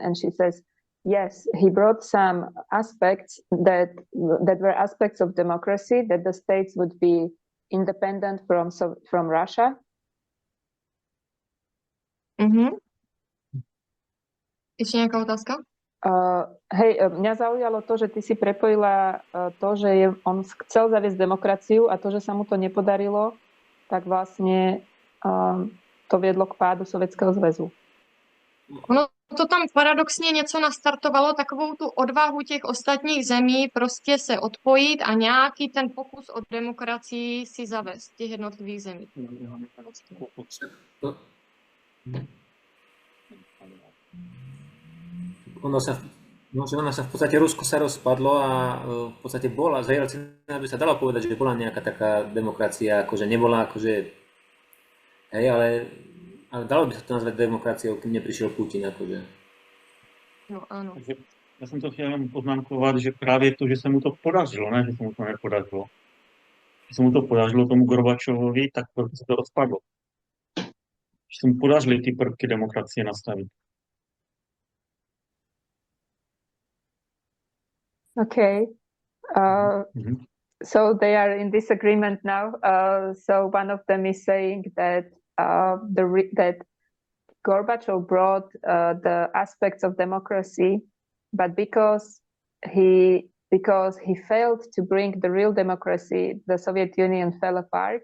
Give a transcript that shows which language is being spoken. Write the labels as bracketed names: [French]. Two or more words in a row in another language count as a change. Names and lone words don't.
[English] And she says, yes, he brought some aspects that were aspects of democracy, that the states would be independent from Russia. [Czech] Ještě nějaká otázka? [Slovak] Mňa zaujalo to, že ty si prepojila to, že on chcel zaviesť demokraciu a to, že sa mu to nepodarilo, tak vlastne to viedlo k pádu Sovětského zväzu. [Czech] Ono to tam paradoxně něco nastartovalo, takovou tu odvahu těch ostatních zemí prostě se odpojit a nějaký ten pokus o demokracii si zavést těch jednotlivých zemí. [Slovak] Ono sa v podstate Rusko sa rozpadlo a v podstate bola, za Jelcina by sa dalo povedať, že bola nejaká taká demokracia, akože nebola akože, hej, ale dalo by sa to nazvať demokraciou, kým neprišiel Putin, akože. [Czech] No, ano. Takže já jsem to chtěl jenom poznámkovat, že právě to, že se mu to podařilo, ne, že se mu to nepodařilo. Že se mu to podařilo tomu Gorbačovovi, tak proto se to rozpadlo. Že se mu podařily ty prvky demokracie nastavit. [English] Okay. So they are in disagreement now. So one of them is saying that that Gorbachev brought the aspects of democracy, but because he failed to bring the real democracy, the Soviet Union fell apart.